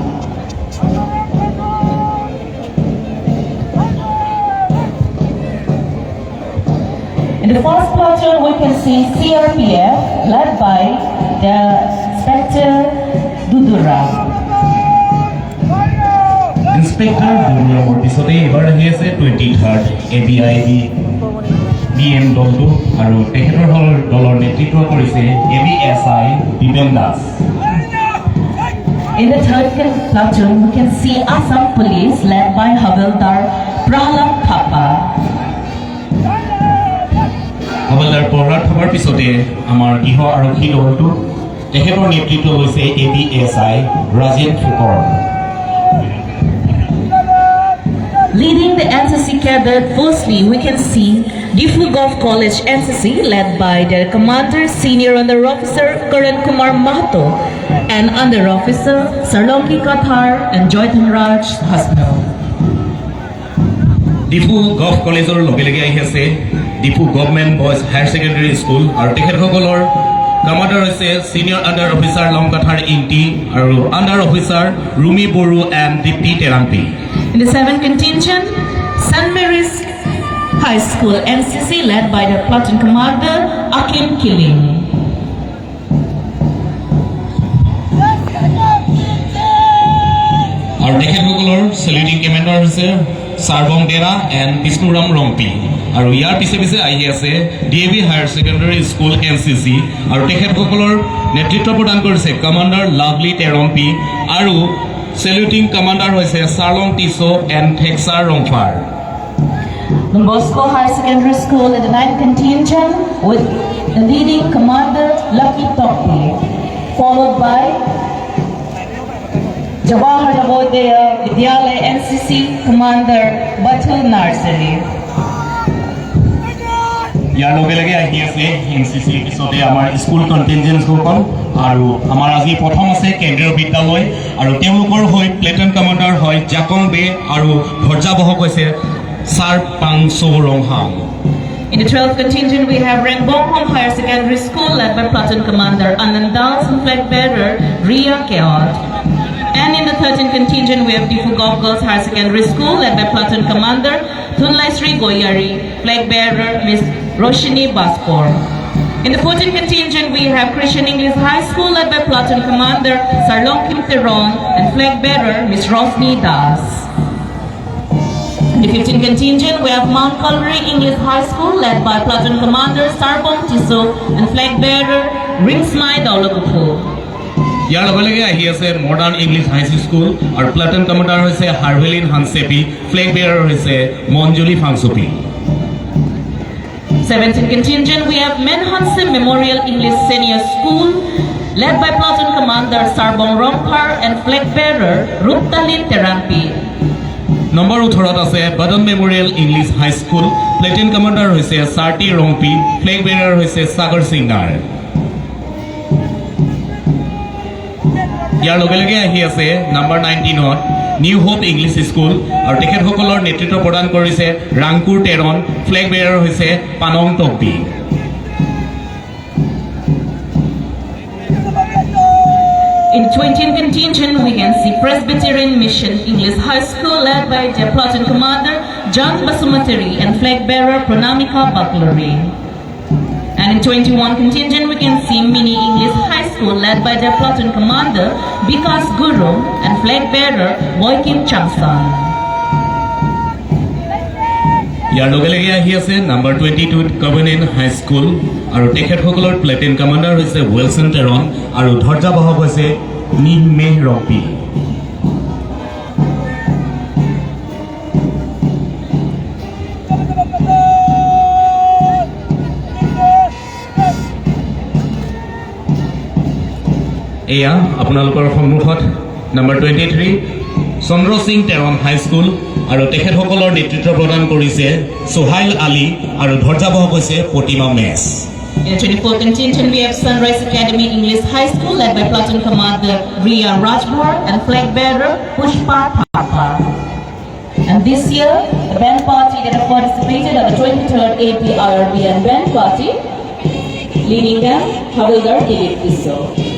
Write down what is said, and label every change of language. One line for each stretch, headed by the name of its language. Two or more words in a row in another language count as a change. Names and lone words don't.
English: In the first platoon, we can see CRPF led by the Inspector Dudura.
Assamese: Inspector Dudura Mortisote
English: ever here say
Assamese: 23rd ABIB BM দলটো আৰু তেখেতৰ দলৰ নেতৃত্ব কৰিছে ABSI Dipen Das.
English: In the third platoon, we can see Assam Police led by Havildar Prahlad Thapa.
Assamese: Havildar Prahlad Thapaৰ পিছতে আমাৰ গৃহ আৰক্ষী দলটো তেখেতৰ নেতৃত্ব লৈছে ABSI Rajen Thukor.
English: Leading the NCC cadet, firstly we can see Difu Golf College NCC led by their commander, Senior Under Officer Karan Kumar Mahato and Under Officer Sarlonki Kathar and Joyton Raj Hasnal.
Assamese: ডিফু গল্ফ কলেজৰ লগে লগে আহি আছে ডিফু গভৰ্ণমেণ্ট বয়জ হায়াৰ ছেকেণ্ডেৰী স্কুল আৰু তেখেতসকলৰ কমাণ্ডাৰ হৈছে
English: Senior Under Officer
Assamese: লংকাথাৰ ইণ্টি আৰু
English: Under Officer
Assamese: ৰুমি বড়ো এণ্ড দীপ্তি টেৰাম্পি.
English: In the 7th contingent, St. Mary's High School NCC led by the platoon commander Akim Kiling.
Assamese: আৰু তেখেতসকলৰ
English: saluting commander
Assamese: হৈছে চাৰ্বম ডেৰা এণ্ড বিষ্ণুৰাম ৰম্পি আৰু ইয়াৰ পিছে পিছে আহি আছে DAV হায়াৰ ছেকেণ্ডেৰী স্কুল NCC আৰু তেখেতসকলৰ নেতৃত্ব প্ৰদান কৰিছে কমাণ্ডাৰ লাভলি টেৰম্পি আৰু
English: saluting commander
Assamese: হৈছে চাৰ্লং টিছো এণ্ড থেক্সাৰ ৰংফাৰ.
English: Don Bosco High Secondary School in the 9th contingent with the leading commander Lucky Topi, followed by Jawahar Navodaya Vidyalaya NCC commander Batul Narsari.
Assamese: ইয়াৰ লগে লগে আহি আছে NCC পিছতে আমাৰ স্কুল কণ্টিনজেন্টসকল আৰু আমাৰ আজি প্ৰথম আছে কেন্দ্ৰীয় বিদ্যালয় আৰু তেওঁলোকৰ হৈ
English: platoon commander
Assamese: হয় জাকং বে আৰু ধৰ্যাবহক হৈছে ছাৰ পাংছো ৰংহাং.
English: In the 12th contingent, we have Rengbongham Higher Secondary School led by Platoon Commander Anand Das and flag bearer Ria Keot. And in the 13th contingent, we have Difu Golf Girls Higher Secondary School led by Platoon Commander Thunlai Sri Goyari, flag bearer Miss Roshini Baspor. In the 14th contingent, we have Christian English High School led by Platoon Commander Sarlong Kim Teron and flag bearer Miss Rosni Das. In the 15th contingent, we have Mount Calvary English High School led by Platoon Commander Sarbong Tiso and flag bearer Ringsmai Daulagupu.
Assamese: ইয়াৰ লগে লগে আহি আছে মডাৰ্ণ ইংলিছ হাই স্কুল আৰু
English: platoon commander
Assamese: হৈছে হাৰ্ভেলিন হানচেপি,
English: flag bearer
Assamese: হৈছে মঞ্জুলি ফাংচুপি.
English: 17th contingent, we have Menhanse Memorial English Senior School led by Platoon Commander Sarbong Rongkar and flag bearer Ruptalin Terampi.
Assamese: নম্বৰ 18ত আছে বদন মেমৰিয়েল ইংলিছ হাই স্কুল,
English: platoon commander
Assamese: হৈছে চাৰ্টি ৰংপি,
English: flag bearer
Assamese: হৈছে সাগৰ সিংগাৰ. ইয়াৰ লগে লগে আহি আছে নম্বৰ 19ত নিউ হোপ ইংলিছ স্কুল আৰু তেখেতসকলৰ নেতৃত্ব প্ৰদান কৰিছে ৰাংকুৰ টেৰন,
English: flag bearer
Assamese: হৈছে পানং টকবি.
English: In 20th contingent, we can see Presbyterian Mission English High School led by the Platoon Commander John Basumateri and flag bearer Pranamika Baklari. And in 21 contingent, we can see Mini English High School led by their Platoon Commander Vikas Guru and flag bearer Boykim Chamsan.
Assamese: ইয়াৰ লগে লগে আহি আছে নম্বৰ 22ত কভেনেণ্ট হাই স্কুল আৰু তেখেতসকলৰ
English: platoon commander
Assamese: হৈছে ৱেলছন টেৰন আৰু ধৰ্যাবহক হৈছে নিমেহ ৰপি. এয়া আপোনালোকৰ সন্মুখত নম্বৰ 23 চন্দ্ৰ সিং টেৰন হাই স্কুল আৰু তেখেতসকলৰ নেতৃত্ব প্ৰদান কৰিছে সোহাইল আলী আৰু ধৰ্যাবহক হৈছে প্ৰতিমা মেছ.
English: In the 24th contingent, we have Sunrise Academy English High School led by Platoon Commander Ria Rajbhar and flag bearer Pushpa Thapa. And this year, the band party that have participated at the 23rd APRBN band party, leading them, Havildar Dilip Kiso.